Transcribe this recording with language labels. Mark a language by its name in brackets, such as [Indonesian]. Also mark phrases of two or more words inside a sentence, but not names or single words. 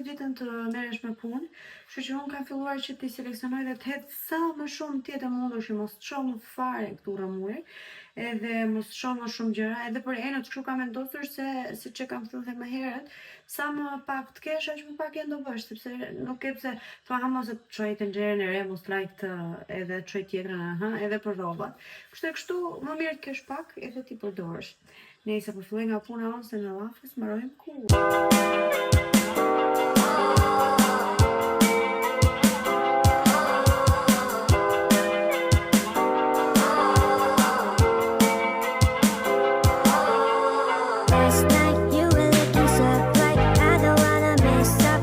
[Albanian] ditën të merresh me punë, kështu që unë kam filluar që t'i seleksionoj dhe të hedh sa më shumë tjetër mundur që mos të shoh më fare këtu rëmuj, edhe mos të shoh më shumë gjëra, edhe për enët kështu kam vendosur se siç e kam thënë më herët, sa më pak të kesh, aq më pak e do bësh, sepse nuk e pse thua mos e çoj tenxherën e re, mos laj këtë edhe çoj tjetrën, edhe për rrobat. Kështu më mirë të kesh pak edhe ti përdorësh. Nëse po filloj nga puna ose në llafës, mbarojmë ku. [English] Last night you were looking so bright, I don't wanna mess up.